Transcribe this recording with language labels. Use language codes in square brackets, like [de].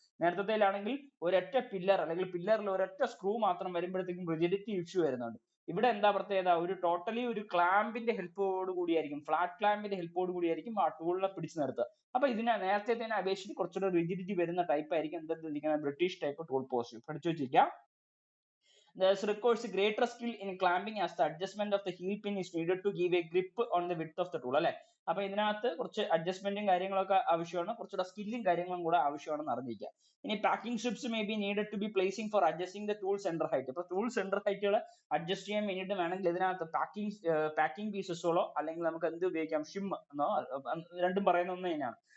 [ml] നേരത്തേലാണെങ്കിൽ ഒരൊറ്റ പില്ലർ അല്ലെങ്കിൽ പില്ലറിൽ ഒരൊറ്റ സ്ക്രൂ മാത്രം വരുമ്പോഴത്തേക്കും റിജിഡിറ്റി ഇഷ്യൂ വരുന്നുണ്ട്. ഇവിടെ എന്താ പ്രത്യേകത, ഒരു ടോട്ടലി ഒരു ക്ലാമ്പിന്റെ ഹെൽപ്പോട് കൂടിയായിരിക്കും, ഫ്ലാറ്റ് ക്ലാമ്പിന്റെ ഹെൽപ്പോട് കൂടിയായിരിക്കും ആ ടൂളിനെ പിടിച്ചു നിർത്തുക. അപ്പൊ ഇതിനെ നേരത്തെ അപേക്ഷിച്ച് കുറച്ചുകൂടെ റിജിഡിറ്റി വരുന്ന ടൈപ്പ് ആയിരിക്കും എന്തെന്നിരിക്കുന്ന ബ്രിട്ടീഷ് ടൈപ്പ് ടൂൾ പോസ്റ്റ്. പഠിച്ചു വെച്ചിരിക്കുക. [en] Thus requires greater skill in clamping as the adjustment of the heel pin is needed to give a grip on the width of the tool, [ml] അല്ലെ. അപ്പൊ ഇതിനകത്ത് കുറച്ച് അഡ്ജസ്റ്റ്മെന്റും കാര്യങ്ങളൊക്കെ ആവശ്യമാണ്, കുറച്ചുകൂടെ സ്കില്ലും കാര്യങ്ങളും കൂടെ ആവശ്യമാണെന്ന് അറിഞ്ഞിരിക്കുക. ഇനി [en] Packing strips may be needed to be placing for adjusting the tool centre height. [ml] ഇപ്പൊ ടൂൾ സെന്റർ ഹൈറ്റുകൾ അഡ്ജസ്റ്റ് ചെയ്യാൻ വേണ്ടിയിട്ട് വേണമെങ്കിൽ ഇതിനകത്ത് പാക്കിംഗ് പീസസോളോ അല്ലെങ്കിൽ നമുക്ക് എന്ത് ഉപയോഗിക്കാം, ഷിം എന്നോ, രണ്ടും പറയുന്ന ഒന്ന് തന്നെയാണ്.